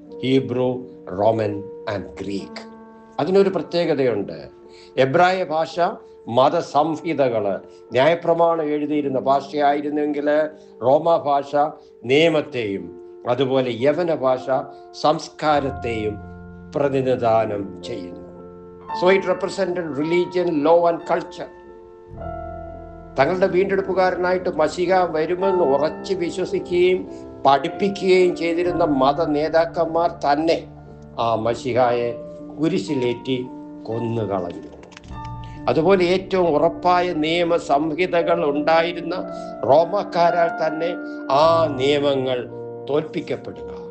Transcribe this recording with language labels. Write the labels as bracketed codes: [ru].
[ml] Hebrew, Roman and Greek. അതിനൊരു പ്രത്യേകതയുണ്ട്. എബ്രായ ഭാഷ മതസംഹിതകള്, ന്യായപ്രമാണം എഴുതിയിരുന്ന ഭാഷയായിരുന്നെങ്കിൽ റോമ ഭാഷ നിയമത്തെയും അതുപോലെ യവന ഭാഷ സംസ്കാരത്തെയും പ്രതിനിധാനം ചെയ്യുന്നു. [en] So it represented religion, law and culture. [ml] തങ്ങളുടെ വീണ്ടെടുപ്പുകാരനായിട്ട് മശിഹ വരുമെന്ന് ഉറച്ചു വിശ്വസിക്കുകയും പഠിപ്പിക്കുകയും ചെയ്തിരുന്ന മത നേതാക്കന്മാർ തന്നെ ആ മശിഹായെ കുരിശിലേറ്റി കൊന്നുകളഞ്ഞു. അതുപോലെ ഏറ്റവും ഉറപ്പായ നിയമ സംഹിതകൾ ഉണ്ടായിരുന്ന റോമക്കാരാൽ തന്നെ ആ നിയമങ്ങൾ തോൽപ്പിക്കപ്പെടുക.